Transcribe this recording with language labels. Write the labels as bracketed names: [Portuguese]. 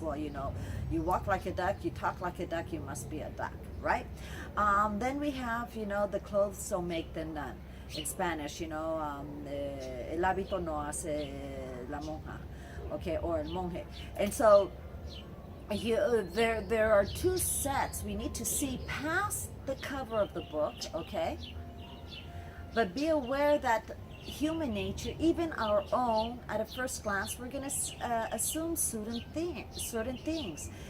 [English] Well, you walk like a duck, you talk like a duck, you must be a duck, right? Then we have, the clothes don't make the nun. In Spanish, [Spanish] el hábito no hace la monja, okay, or el monje. [English] And so there are two sets. We need to see past the cover of the book, okay? But be aware that human nature, even our own, at a first glance, we're going to assume certain things.